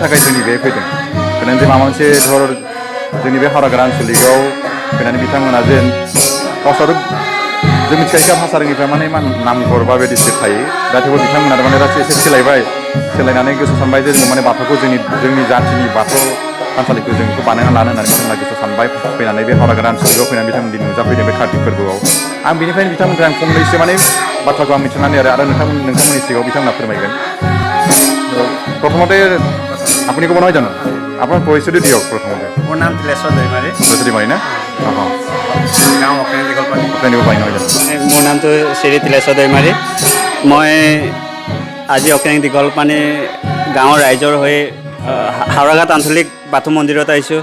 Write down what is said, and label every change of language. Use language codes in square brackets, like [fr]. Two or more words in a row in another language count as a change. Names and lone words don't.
[brx] थाखाय जोंनि बे फैदों फैनानै जे माबा मोनसे धर जोंनि बे हावरागाद आन्सलिकआव फैनानै बिथांमोना जे गावसोराथ' जों मिथिखायो भाषा रोङिफ्रा माने नामघर बा बायदिसिना थायो दा थेवबो बिथांमोना माने एसे सोलायनानै गोसो सानबाय जे जोङो माने बाथौखौ जोंनि जाथिनि बाथौ थानसालिखौ जों बेखौ बानायना लानो होननानै बिथांमोना गोसो सानबाय फैनानै बे हावरागाद आन्सलिकआव फैनानै बिथांमोन दिनै नुजाफैदों बे कार्तिक फोरबोआव आं बेनिफ्रायनो बिथांमोनखौ आं फंनैसो माने बाथ्राखौ आं मिथिनानै आरो नोंथांमोननि सिगाङाव बिथांमोना फोरमायगोन। [as] प्रथमতে আপুনি ক'ব নহয় জানো আপোনাৰ পৰিচয়টো দিয়ক প্ৰথমতে। মোৰ নাম তিলেশ্বৰ দৈমাৰী। না গাঁও অক্ৰেং দিগলপানী। নহয় জানো মোৰ নামটো শ্ৰী তিলেশ্বৰ দৈমাৰী। মই আজি অক্ৰেং দিগলপানী গাঁৱৰ ৰাইজৰ হৈ হাওৰাঘাট আঞ্চলিক বাথৌ মন্দিৰত আহিছোঁ।